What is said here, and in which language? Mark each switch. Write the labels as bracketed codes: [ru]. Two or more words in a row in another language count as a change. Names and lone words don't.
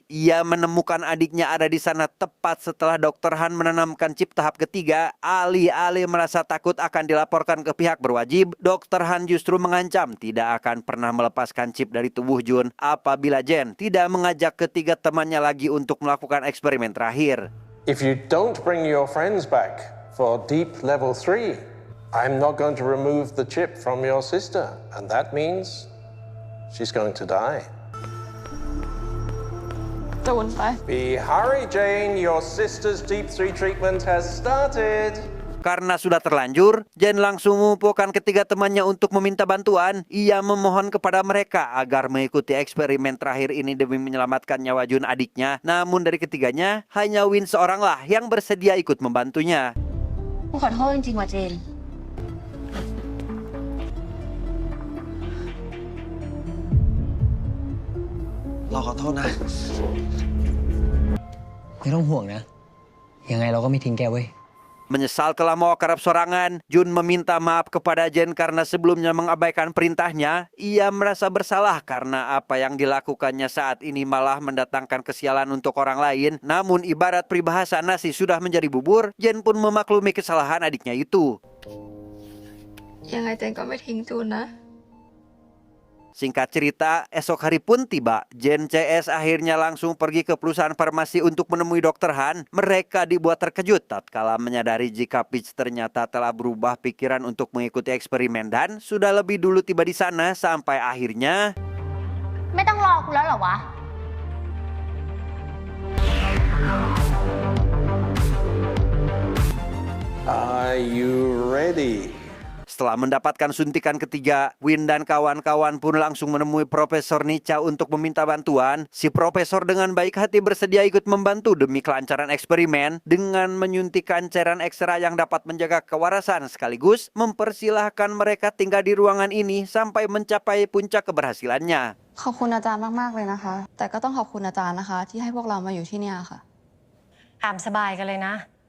[id] Ia menemukan adiknya ada di sana tepat setelah Dr. Han menanamkan chip tahap ketiga. Alih-alih merasa takut akan dilaporkan ke pihak berwajib, Dr. Han justru mengancam tidak akan pernah melepaskan chip dari tubuh Jun apabila Jane tidak mengajak ketiga temannya lagi untuk melakukan eksperimen terakhir. [en] If you don't bring your friends back for Deep Level 3, I'm not going to remove the chip from your sister, and that means she's going to die. [th] จูนไป [en] Be hurry, Jane. Your sister's Deep 3 treatment has started. [id] Karena sudah terlanjur, Jane langsung mengumpulkan ketiga temannya untuk meminta bantuan. Ia memohon kepada mereka agar mengikuti eksperimen terakhir ini demi menyelamatkan nyawa Jun adiknya. Namun dari ketiganya, hanya Win seoranglah yang bersedia ikut membantunya. [th] กูขอโทษจริงๆว่ะเจน เราขอโทษนะ ไม่ต้องห่วงนะ ยังไงเราก็ไม่ทิ้งแกเว้ย [id] Menyesal telah mau kerap sorangan, Jun meminta maaf kepada Jane karena sebelumnya mengabaikan perintahnya. Ia merasa bersalah karena apa yang dilakukannya saat ini malah mendatangkan kesialan untuk orang lain. Namun ibarat peribahasa nasi sudah menjadi bubur, Jane pun memaklumi kesalahan adiknya itu. [th] ยังไงเจนก็ไม่ทิ้งจูนนะ [id] Singkat cerita, esok hari pun tiba. Jane CS akhirnya langsung pergi ke perusahaan farmasi untuk menemui Dr. Han. Mereka dibuat terkejut tatkala menyadari jika Peach ternyata telah berubah pikiran untuk mengikuti eksperimen dan sudah lebih dulu tiba di sana sampai akhirnya [th] ไม่ต้องรอกูแล้วเหรอวะ [en] Are you ready? [id] Setelah mendapatkan suntikan ketiga, Win dan kawan-kawan pun langsung menemui Profesor Nica untuk meminta bantuan. Si profesor dengan baik hati bersedia ikut membantu demi kelancaran eksperimen dengan menyuntikkan cairan ekstra yang dapat menjaga kewarasan sekaligus mempersilahkan mereka tinggal di ruangan ini sampai mencapai puncak keberhasilannya. [th] ขอบคุณอาจารย์มากๆเลยนะคะ แต่ก็ต้องขอบคุณอาจารย์นะคะ ที่ให้พวกเรามาอยู่ที่เนี่ยค่ะ ตามสบายกันเลยนะ